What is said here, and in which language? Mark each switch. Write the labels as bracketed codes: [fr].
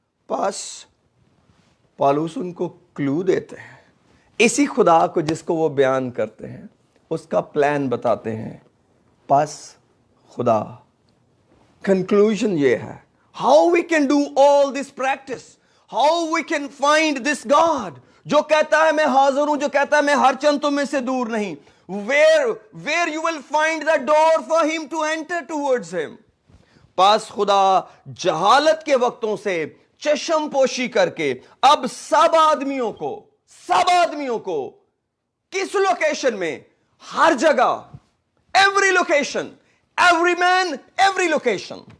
[hi] पास पालूस उनको क्लू देते हैं, इसी खुदा को जिसको वो बयान करते हैं उसका प्लान बताते हैं। पास खुदा कंक्लूजन ये है, [en] how we can do all this practice, how we can find this God [hi] जो कहता है मैं हाजिर हूं, जो कहता है मैं हर चंद तुम में से दूर नहीं। [en] Where you will find the door for him to enter towards him. [hi] पास खुदा जहालत के वक्तों से चश्म पोशी करके अब सब आदमियों को किस लोकेशन में, हर जगह, [en] Every location, every man, every location.